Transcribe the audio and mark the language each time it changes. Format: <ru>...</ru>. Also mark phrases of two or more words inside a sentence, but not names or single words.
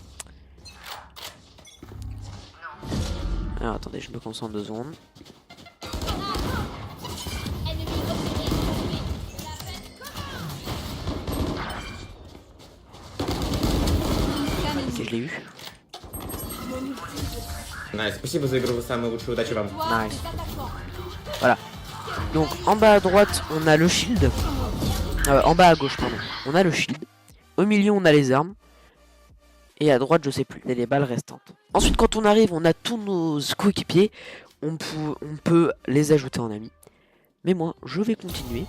<fr>Alors attendez, je me concentre 2 secondes. Ennemi repéré. Ok, je l'ai eu.</fr> <ru>Найс, спасибо за игру, вы самые лучшие, удачи вам.</ru> <fr>Toi, Nice. c'est attaquant. Voilà. Donc en bas à droite on a le shield. En bas à gauche pardon. On a le shield. Au milieu on a les armes. Et à droite je sais plus. Et les balles restantes. Ensuite quand on arrive on a tous nos coéquipiers. On peut les ajouter en amis. Mais moi je vais continuer.</fr>